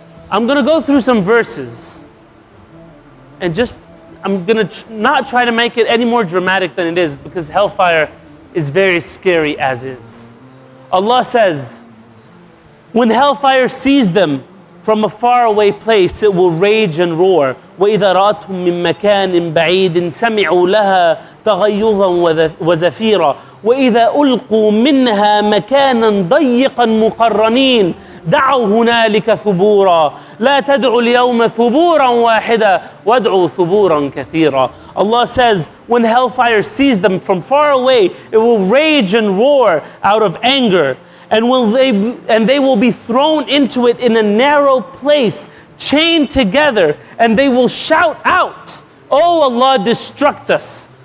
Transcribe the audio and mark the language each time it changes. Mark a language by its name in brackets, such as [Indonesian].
[English] I'm going to go through some verses and I'm going to not try to make it any more dramatic than it is, because hellfire is very scary as is. Allah says, when hellfire sees them from a faraway place, it will rage and roar. [Arabic] وَإِذَا رَأَتْهُم مِّن مَّكَانٍ بَعِيدٍ سَمِعُوا لَهَا تَغَيُّظًا وَزَفِيرًا وَإِذَا أُلْقُوا مِنْهَا مَكَانًا ضَيِّقًا مُقَرَّنِينَ دعوا هنالك ثبورا لا تدعوا اليوم ثبورا واحدا وادعوا ثبورا كثيرا. [English] Allah says, when hellfire sees them from far away, it will rage and roar out of anger, and they will be thrown into it in a narrow place, chained together, and they will shout out, "Oh Allah, destruct us.